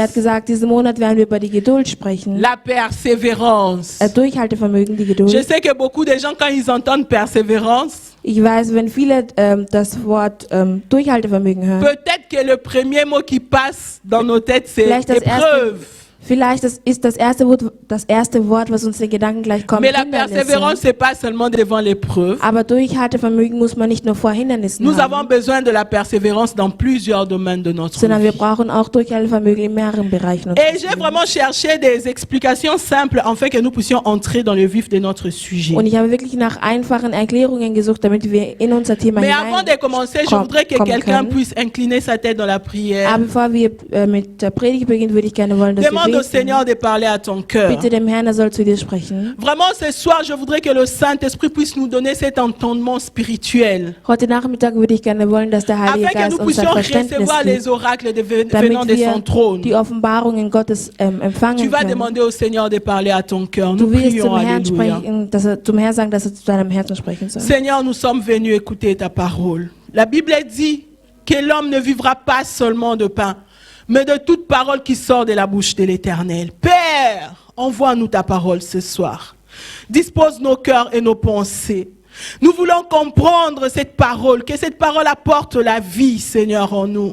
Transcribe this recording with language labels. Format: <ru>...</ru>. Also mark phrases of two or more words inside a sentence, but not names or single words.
<fr>La persévérance. Je sais que beaucoup de gens, quand ils entendent persévérance,</fr> <de>Durchhaltevermögen hören.</de> <fr>Peut-être que le premier mot qui passe dans nos têtes, c'est épreuve.</fr> <de>Vielleicht ist das erste Wort, was uns in den Gedanken gleich kommt.</de> <fr>Mais la persévérance, c'est pas seulement devant l'épreuve.</fr> <de>Aber Durchhaltevermögen muss man nicht nur vor Hindernissen</de> <fr>Nous</fr> <de>haben,</de> <fr>avons besoin de la persévérance dans plusieurs domaines de notre</fr> <de>sondern wir</de> <fr>vie.</fr> <de>brauchen auch Durchhaltevermögen in mehreren Bereichen.</de> <fr>Et j'ai vraiment cherché des explications simples afin que nous puissions entrer dans le vif de notre sujet.</fr> <de>Und ich habe wirklich nach einfachen Erklärungen gesucht, damit wir in unser Thema</de> <fr>Mais avant de commencer, je voudrais que quelqu'un</fr> <de>können.</de> <fr>puisse incliner sa tête dans la prière.</fr> <de>Aber bevor wir mit der Predigt beginnen, würde ich gerne wollen, dass</de> <fr>Demande</fr> <de>wir</de> <fr>au Seigneur de parler à ton cœur.</fr> <de>Bitte dem Herrn, er soll zu dir sprechen.</de> <fr>Vraiment, ce soir, je voudrais que le Saint-Esprit puisse nous donner cet entendement spirituel.</fr> <de>Heute Nachmittag würde ich gerne wollen, dass der Heilige</de> <fr>Afin que</fr> <de>Geist</de> <fr>nous</fr> <de>uns ein</de> <fr>puissions</fr> <de>Verständnis</de> <fr>recevoir les</fr> <de>gibt,</de> <fr>oracles venant</fr> <de>damit</de> <fr>de son</fr> <de>wir</de> <fr>trône.</fr> <de>die Offenbarungen Gottes</de> <fr>Tu</fr> <de>empfangen</de> <fr>vas</fr> <de>können.</de> <fr>demander au Seigneur de parler à ton cœur. Nous</fr> <de>Du wirst</de> <fr>prions,</fr> <de>zum Herrn</de> <fr>alléluia.</fr> <de>sprechen, zum Herrn sagen, dass er zu deinem Herzen sprechen soll.</de> <fr>Seigneur, nous sommes venus écouter ta parole. La Bible dit que l'homme ne vivra pas seulement de pain, mais de toute parole qui sort de la bouche de l'Éternel. Père, envoie-nous ta parole ce soir. Dispose nos cœurs et nos pensées. Nous voulons comprendre cette parole, que cette parole apporte la vie, Seigneur, en nous.</fr>